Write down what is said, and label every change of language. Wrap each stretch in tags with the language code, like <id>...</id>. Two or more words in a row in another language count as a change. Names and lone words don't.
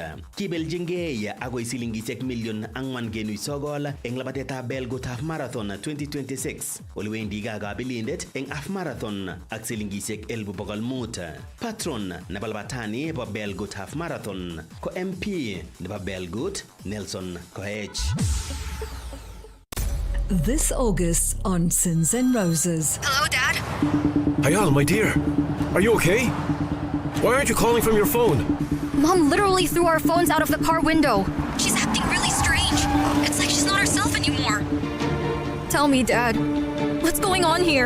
<kln>Kibeljingei agoi silingisiek million 4.9 eng labatetab Belgut Half Marathon 2026. Oliwendi kabelindet eng Half Marathon ak silingisiek 1,500. Patron nebo labatani bo Belgut Half Marathon ko MP nebo Belgut Nelson Koech.</kln> <en>This August on Sins and Roses. Hello, Dad? Hayal, my dear. Are you okay? Why aren't you calling from your phone? Mom literally threw our phones out of the car window. She's acting really strange. It's like she's not herself anymore. Tell me, Dad, what's going on here?</en>